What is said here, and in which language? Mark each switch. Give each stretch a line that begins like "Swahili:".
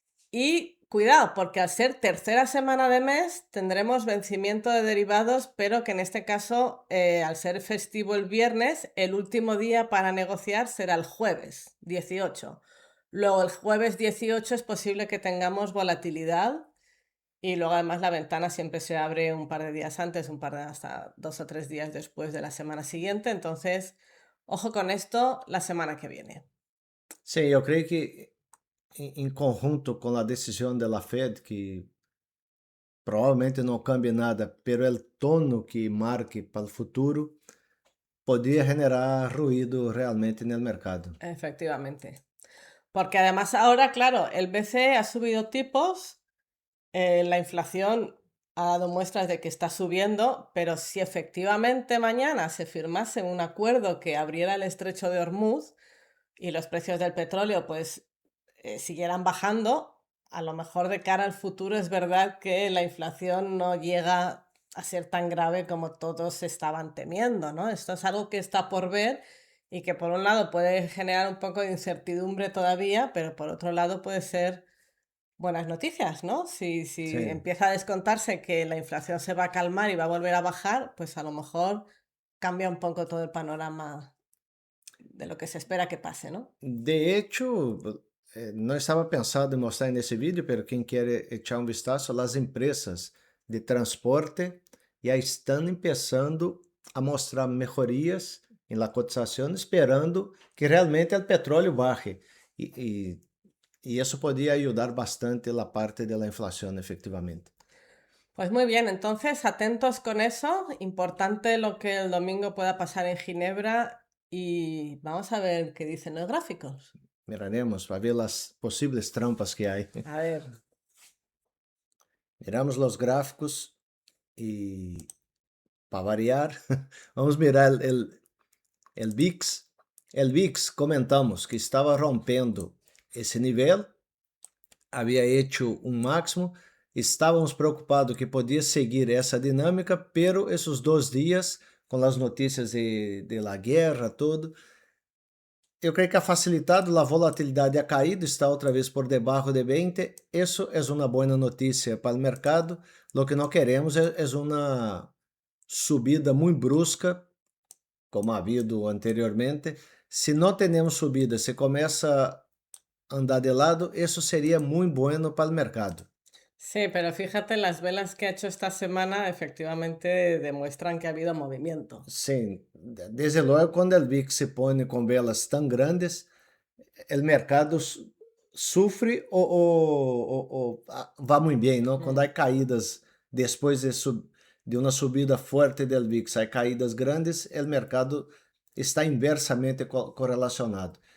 Spanish: Y cuidado, porque al ser tercera semana de mes tendremos vencimiento de derivados, pero que en este caso, al ser festivo el viernes, el último día para negociar será el jueves 18. Luego el jueves 18 es posible que tengamos volatilidad y luego además la ventana siempre se abre un par de días antes, un par de hasta 2 o 3 días después de la semana siguiente. Entonces, ojo con esto la semana que viene.
Portuguese: Sim, eu creio que em conjunto com a decisão da Fed, que provavelmente não
Spanish: cambia
Portuguese: nada,
Spanish: pero
Portuguese: o tono que marque para o futuro poderia
Spanish: generar
Portuguese: ruído realmente no mercado.
Spanish: Efectivamente. Porque además ahora, claro, el BCE ha subido tipos, la inflación ha dado muestras de que está subiendo, pero si efectivamente mañana se firmase un acuerdo que abriera el estrecho de Hormuz y los precios del petróleo pues siguieran bajando, a lo mejor de cara al futuro es verdad que la inflación no llega a ser tan grave como todos estaban temiendo, ¿no? Esto es algo que está por ver y que por un lado puede generar un poco de incertidumbre todavía, pero por otro lado puede ser buenas noticias, ¿no? Si
Portuguese: Sim.
Spanish: empieza a descontarse que la inflación se va a calmar y va a volver a bajar, pues a lo mejor cambia un poco todo el panorama de lo que se espera que pase, ¿no?
Portuguese: De hecho, não estava pensado em mostrar nesse vídeo,
Spanish: pero
Portuguese: quem quer
Spanish: echar
Portuguese: um
Spanish: vistazo,
Portuguese: as empresas de transporte já estão começando a mostrar melhorias na cotização, esperando que realmente o petróleo
Spanish: baje.
Portuguese: E isso poderia ajudar bastante a parte da inflação,
Spanish: efectivamente. Pues muy bien, entonces atentos con eso. Importante lo que el domingo pueda pasar en Ginebra y vamos a ver qué dicen los gráficos.
Portuguese: Miraremos para ver as possíveis trampas que há.
Spanish: A ver,
Portuguese: Miramos os gráficos e, para variar, vamos
Spanish: mirar
Portuguese: o VIX. O VIX, comentamos que estava rompendo esse nível, havia
Spanish: hecho
Portuguese: um máximo, estávamos preocupados que podia seguir essa dinâmica,
Spanish: pero
Portuguese: esses 2 dias, com as notícias
Spanish: de la guerra,
Portuguese: tudo, eu creio que
Spanish: ha facilitado,
Portuguese: a volatilidade
Spanish: ha caído,
Portuguese: está outra vez por debaixo de 20. Isso é uma boa notícia para o mercado.
Spanish: Lo que
Portuguese: não queremos é uma subida muito brusca, como ha havido anteriormente. Se não temos subida, se começa a andar de lado, isso seria muito
Spanish: bueno
Portuguese: para o mercado.
Spanish: sí, pero fíjate, las velas que ha hecho esta semana efectivamente demuestran que ha habido movimiento.
Portuguese: Sim, desde logo, quando o VIX se põe com velas tão grandes, o mercado sofre ou vai muito bem, não? Quando há caídas depois de uma subida forte do VIX, há caídas grandes, o mercado está inversamente correlacionado.